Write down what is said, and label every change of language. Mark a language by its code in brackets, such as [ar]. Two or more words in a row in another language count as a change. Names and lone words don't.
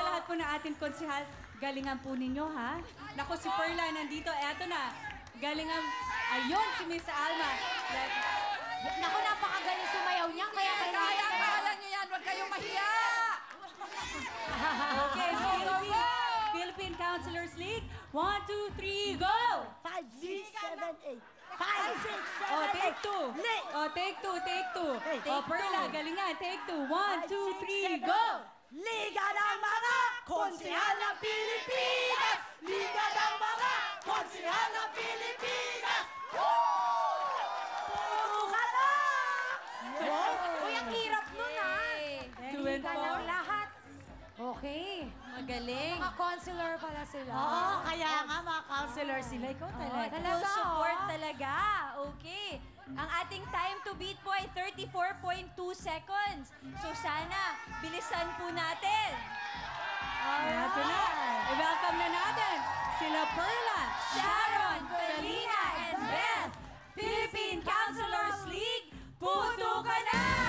[tl] sa lahat po ng ating konsihal, galingan po ninyo, ha? Naku, si Perla nandito. Eto na. Galingan. Ayun, si Miss Alma. Naku, napakagaling sumayaw niya. Kaya kaya niyo yan. Huwag kayong mahiya. [en] Okay, Philippine Counselors League. 1, 2, 3, go! 5, 6, 7, 8. 5, 6, 7, Oh, take 2. Lit. Oh, take 2, take 2. Hey, Oh, take [tl] Perla, [en] two. [tl] galingan. [en] Take 2. 1, 2, 3, go! [tl] Liga ng mga konsehal ng Pilipinas! Liga ng mga konsehal ng Pilipinas! Puro ka na! Uy, ang hirap nun, ha? [en] Two and [tl] Liga [en] four. [tl] ng lahat. Okay. Magaling. Mga counselor pala sila. Oo, kaya nga mga counselor sila. Ikaw talaga. [en] Full support [tl] talaga. Okay. Ang ating [en] time to beat [tl] po ay 34.2 seconds. So sana, bilisan po natin. Eto na. I-welcome na natin sila Perla, Sharon, Felina, and Beth. Philippine Counselors League, puto ka na!